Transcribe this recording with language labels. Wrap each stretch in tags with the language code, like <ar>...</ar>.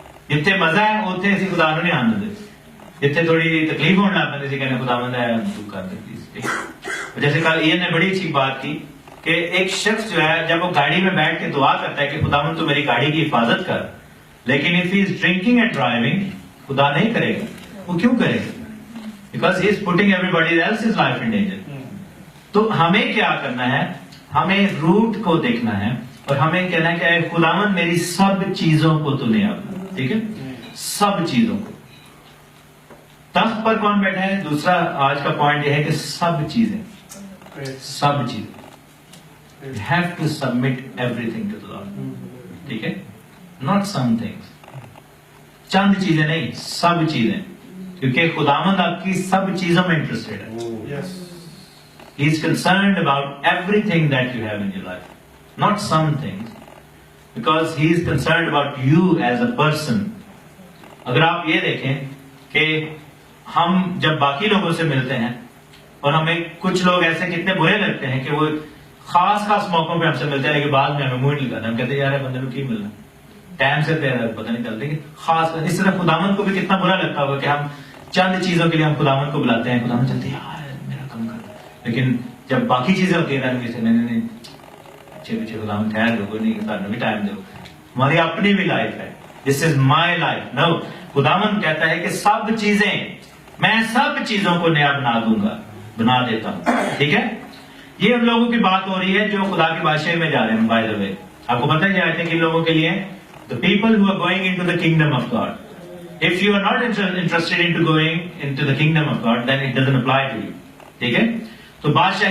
<ur>جتنے مزہ ہے اتنے اسی خدا نے آنے دے. جتنے تھوڑی تکلیف ہونے لگ پہ کہنے خداوند ہے تو کر دے پلیز. جیسے کل ایئن نے بڑی اچھی بات کی کہ ایک شخص جو ہے جب وہ گاڑی میں بیٹھ کے دعا کرتا ہے کہ خداوند تو میری گاڑی کی حفاظت کر، لیکن</ur> <en>if he is drinking and driving</en> <ur>خدا نہیں کرے گا. وہ کیوں کرے گا؟</ur> <en>because he is putting everybody else's life in danger.</en> <ur>تو ہمیں کیا کرنا ہے؟ ہمیں روٹ کو دیکھنا ہے اور ہمیں کہنا ہے کہ اے خداوند میری سب چیزوں کو تو لے آنا. ٹھیک ہے، سب چیزوں کو. تخت پر کون بیٹھا ہے؟ دوسرا آج کا پوائنٹ یہ ہے کہ سب چیزیں، سب چیزیں.</ur> <en>You have to submit everything to the Lord.</en> <ur>ٹھیک ہے،</ur> <en>not some things.</en> <ur>چند چیزیں نہیں، سب چیزیں. کیونکہ خداوند آپ کی سب چیزوں میں انٹرسٹیڈ ہے.</ur> <en>He is concerned about everything that you have in your life, not some things, because he is concerned about you as a person.</en> <ur>اگر آپ یہ دیکھیں کہ ہم جب باقی لوگوں سے ملتے ہیں اور ہمیں کچھ لوگ ایسے کتنے برے لگتے ہیں کہ وہ خاص موقعوں پہ ہم سے ملتے ہیں لیکن بعد میں ہمیں منہ نہیں لگاتے. ہم کہتے ہیں یار بندے کو کی ملنا ٹائم سے پتہ نہیں چلتا. لیکن خاص اس طرح خداوند کو بھی کتنا برا لگتا ہوگا کہ ہم چند چیزوں کے لیے ہم خداوند کو بلاتے ہیں، خداوند چلتے ہیں یار میرا کم کر، لیکن جب باقی چیزیں ہوتی ہیں نہیں اچھے پیچھے خداوند ٹھہر دو، کوئی نہیں کرنا بھی ٹائم دو، ہماری اپنی بھی لائف ہے.</ur> <en>This is my life.</en> <ur>نو، خداوند کہتا ہے کہ سب چیزیں، میں سب چیزوں کو نیا بنا دوں گا، بنا دیتا ہوں. ٹھیک ہے، یہ ان لوگوں کی بات ہو رہی ہے جو خدا کی بادشاہی میں جا رہے ہیں. بائی دا وے آپ کو پتہ ہے کیا آیت ہے کن لوگوں کے لیے؟</ur> <en>the people who are going into the kingdom of God. If you are not interested into going into the kingdom of God, then it doesn't apply to you.</en> <ur>ٹھیک ہے، تو بادشاہی</ur>